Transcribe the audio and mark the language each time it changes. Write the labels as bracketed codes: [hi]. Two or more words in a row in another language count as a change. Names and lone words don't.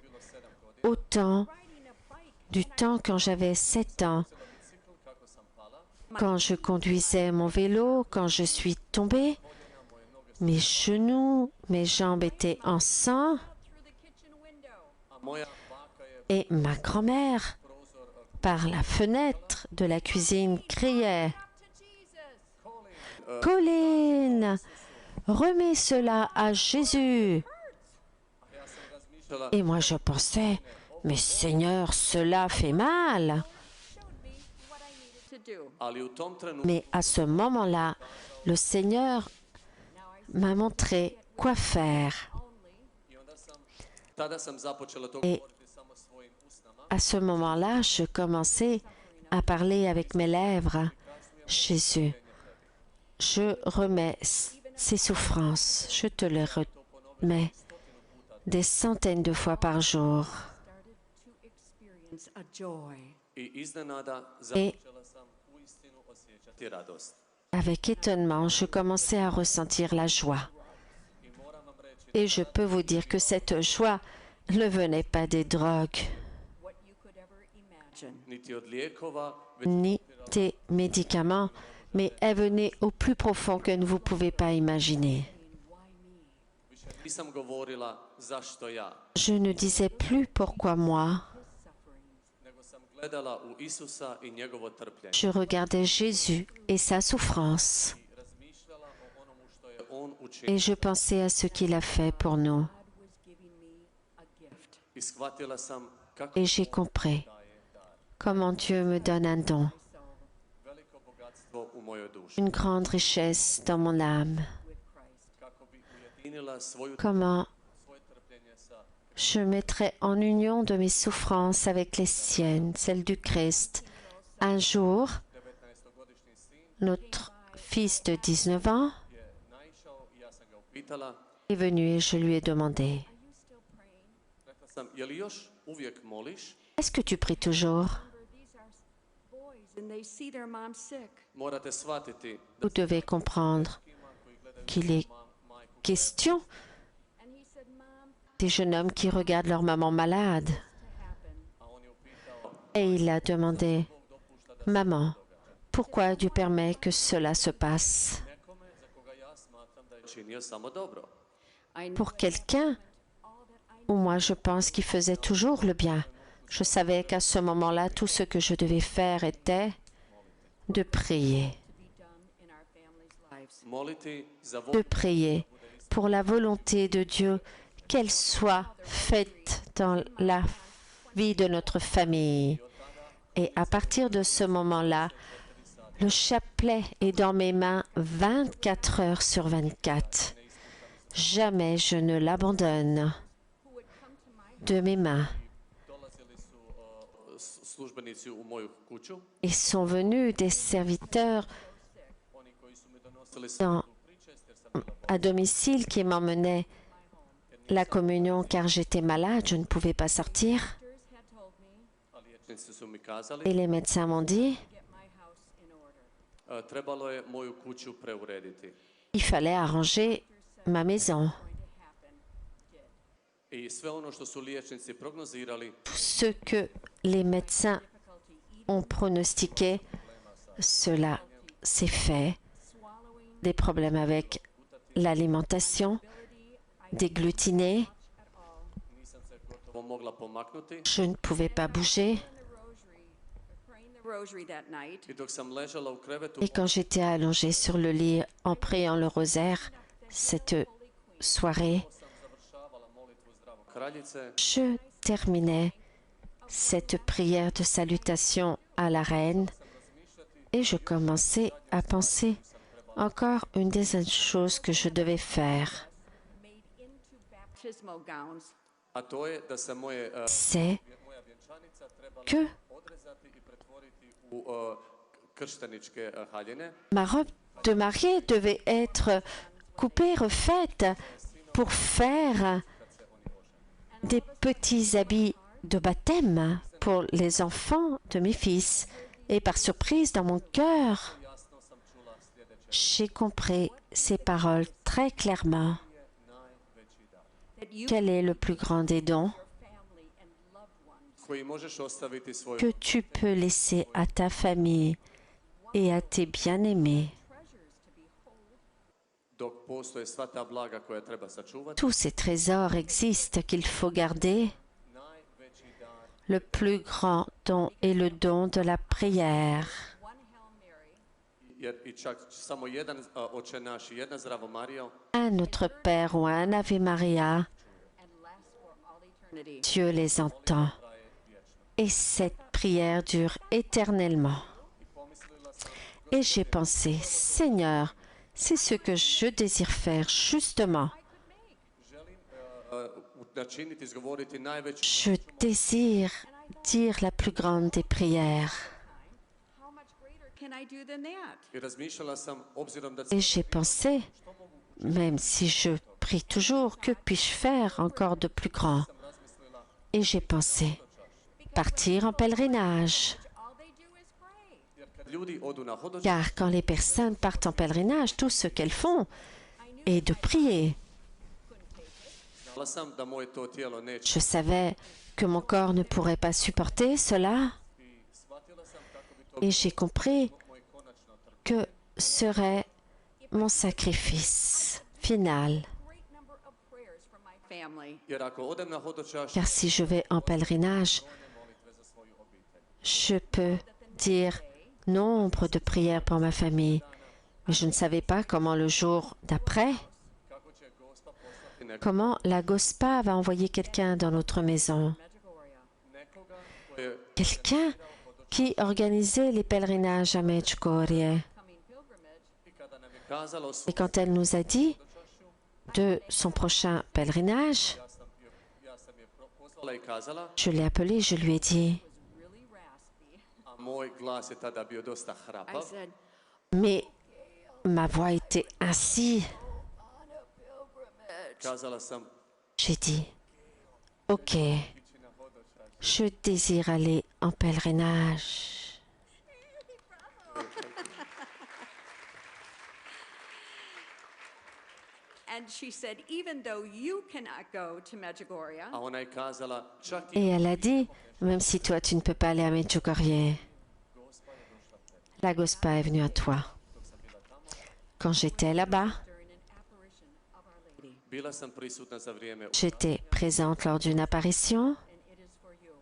[fr] Autant du temps quand j'avais 7 ans, quand je conduisais mon vélo, quand je suis tombée, mes genoux, mes jambes étaient en sang et ma grand-mère, par la fenêtre de la cuisine, criait « Colline, remets cela à Jésus !» Et moi, je pensais, mais Seigneur, cela fait mal. [en] To do. [hr] Ali u tom trenutku [fr] Mais à ce moment-là, le Seigneur m'a montré quoi faire. [hr] tada sam započela to [fr] Et [hr] govoriti samo svojim usnama. [fr] à ce moment-là, je commençais à parler avec mes lèvres. Jésus, je remets ces souffrances, je te les remets des centaines de fois par jour. [en] It's a joy. [hr] I iznenada [fr] Et [hr] započela sam uistinu osjećati radost. [fr] avec étonnement, je commençais à ressentir la joie. Et je peux vous dire que cette joie ne venait pas des drogues, [en] What you could ever imagine. [hr] Niti od lijekova, već [fr] ni des médicaments, mais elle venait au plus profond que vous ne pouvez pas imaginer. [hr] više nisam govorila zašto ja, [fr] Je ne disais plus pourquoi moi. [hr] nego sam gledala u Isusa i njegovo trpljenje. [fr] Je regardais Jésus et sa souffrance. [hr] I razmišljala o onomu što je on učinio. [fr] Et je pensais à ce qu'il a fait pour nous. [en] God was giving me a gift. [hr] I shvatila sam kako [fr] Et j'ai compris comment Dieu me donne un don, [hr] veliko bogatstvo u mojoj duši. [fr] une grande richesse dans mon âme. [en] With Christ. [hr] Kako bi ujedinila svoje [fr] Comment [hr] trpljenje sa [fr] je mettrais en union de mes souffrances avec les siennes, celles du Christ. Un jour, [hr] 19-godišnji sin [fr] notre fils de 19 ans [hr] je naišao i ja sam ga upitala. [fr] est venu et je lui ai demandé, [hr] Rekla sam, je li još uvijek moliš? [fr] est-ce que tu pries toujours? [en] These are boys and they see their mom sick. [hr] Morate shvatiti [fr] Vous devez comprendre qu'il est question [en] And he said, Mom, [fr] des jeunes hommes qui regardent leur maman malade. [en] to happen. [hr] a on je upitao, [fr] Et il a demandé, maman, pourquoi Dieu permet que cela se passe? [hr] nekome za koga ja smatram da je činio samo dobro. [en] I know [fr] Pour quelqu'un où moi je pense qu'il faisait toujours le bien. Je savais qu'à ce moment-là, tout ce que je devais faire était de prier, [en] to be done in our families' lives. [hr] Moliti za [fr] de prier pour la volonté de Dieu, qu'elle soit faite dans la vie de notre famille. Et à partir de ce moment-là, le chapelet est dans mes mains 24 heures sur 24. Jamais je ne l'abandonne de mes mains. [hr] dolazili su službenici u moju kuću, [fr] Et sont venus des serviteurs [hr] oni koji su mi donosili [fr] dans- [hr] svetu pričest, jer sam bila [fr] à domicile qui m'emmenaient la communion car j'étais malade, je ne pouvais pas sortir. [en] Doctors had told me [hr] a liječnici su mi kazali, [fr] Et les médecins m'ont dit, [en] get my house in order. [hr] trebalo je moju kuću preurediti. [fr] il fallait arranger ma maison. [en] Going to happen did. [hr] I sve ono što su liječnici prognozirali, [fr] Ce que les médecins [en] Difficulty eating, [fr] ont pronostiqué, cela s'est fait. [en] swallowing, [fr] Des problèmes avec l'alimentation, [en] ability. I [fr] déglutiner, [en] at all. [hr] nisam se gotovo mogla pomaknuti. [fr] je ne pouvais pas bouger. [en] Praying the rosary that night. [hr] I dok sam ležala u krevetu, [fr] Et quand j'étais allongée sur le lit en priant le rosaire, cette soirée, [hr] sam završavala molitvu zdravo kraljice, [fr] je terminais cette prière de salutation à la reine et je commençais à penser encore une des choses que je devais faire. [en] Made into baptismal gowns. [hr] a to je da se [fr] C'est [hr] moja vjenčanica trebala [fr] que [hr] odrezati i pretvoriti u kršteničke haljine. [fr] ma robe de mariée devait être coupée, refaite pour faire des petits habits de baptême pour les enfants de mes fils. Et par surprise, dans mon cœur, [hr] Jasno sam čula sljedeće, [fr] j'ai compris ces paroles très clairement. [hr] najveći dar [en] That you, [fr] Quel est le plus grand des dons [en] your family and loved ones [hr] koji možeš ostaviti svojoj [fr] que tu peux laisser à ta famille et à tes bien-aimés? [en] treasures to behold. [hr] dok postoje sva ta blaga koja treba sačuvati. [fr] Tous ces trésors existent qu'il faut garder. [hr] Najveći dar [fr] Le plus grand don est le don de la prière. [en] One Hail Mary, [hr] jer i čak samo jedan Oče naš i jedna Zdravo Marijo [fr] Un Notre Père ou un Ave Maria [en] and lasts for all eternity. [fr] Dieu les entend. Et cette prière dure éternellement. Et j'ai pensé, Seigneur, c'est ce que je désire faire justement. [hr] Načiniti, izgovoriti najveću [fr] Je désire dire la plus grande des prières. [en] How much greater can I do than that? [hr] i razmišljala sam, obzirom da [fr] Et j'ai pensé, même si je prie toujours, que puis-je faire encore de plus grand? Et j'ai pensé, partir en pèlerinage. [en] All they do is pray. [hr] kad ljudi odu na hodočašće, [fr] Car quand les personnes partent en pèlerinage, tout ce qu'elles font est de prier. [hr] znala sam da moje to tijelo neće. [fr] Je savais que mon corps ne pourrait pas supporter cela. [hr] Shvatila sam kako bi to [fr] Et j'ai compris [hr] moj konačno trp. [fr] que serait mon sacrifice final. [en] Great number of prayers from my family. [hr] Jer ako odem na hodočašće, [fr] Car si je vais en pèlerinage, [hr] molitve za svoju obitelj. [fr] je peux dire nombre de prières pour ma famille. Mais je ne savais pas comment le jour d'après, [hr] Kako će Gospa poslati nekoga [fr] comment la GOSPA va envoyer quelqu'un dans notre maison. [hr] koji je [fr] Quelqu'un qui organisait les pèlerinages à Medjugorje. [en] Coming pilgrimage. [hr] i kada nam je kazala o [fr] Et [hr] svom [fr] quand elle nous a dit de son prochain pèlerinage, [hr] ja sam je poslala i kazala, [fr] je l'ai appelé, je lui ai dit, [en] Was really raspy. [hr] a moj glas je tada bio dosta [en] I [hr] hrapav. [en] said, [fr] mais ma voix était ainsi. [hr] Kazala sam, [fr] J'ai dit, ok, je désire aller en pèlerinage. [en] and she said, even though you cannot go to Medjugorje, [hr] a ona je kazala, čak i [fr] Et elle a dit, même si toi tu ne peux pas aller à Medjugorje, la GOSPA est venue à toi. Quand j'étais là-bas, [en] during an apparition of Our Lady, [hr] bila sam prisutna za vrijeme [fr] j'étais présente lors d'une apparition [en] and it is for you.